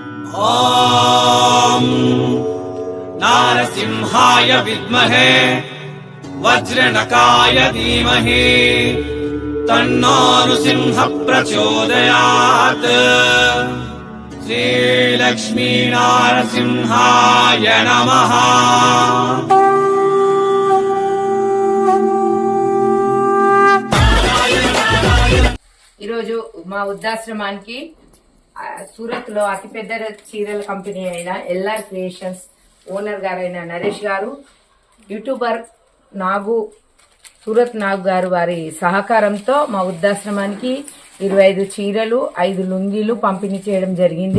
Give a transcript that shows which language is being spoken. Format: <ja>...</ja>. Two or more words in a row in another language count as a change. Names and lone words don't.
<sa>ॐ नारसिंहाय विद्महे वज्रनकाय धीमहि तन्नो नृसिंह प्रचोदयात्। श्रीलक्ष्मी नारसिंहाय नमः।</sa> <te>ఈరోజు మా వృద్ధాశ్రమానికి సూరత్ లో అతిపెద్ద చీరల కంపెనీ అయిన ఎల్ఆర్ క్రియేషన్స్ ఓనర్ గారైన నరేష్ గారు, యూట్యూబర్ నాగు సూరత్ నాగు గారు వారి సహకారంతో మా వృద్ధాశ్రమానికి 25 చీరలు 5 లుంగీలు పంపిణీ చేయడం జరిగింది.</te>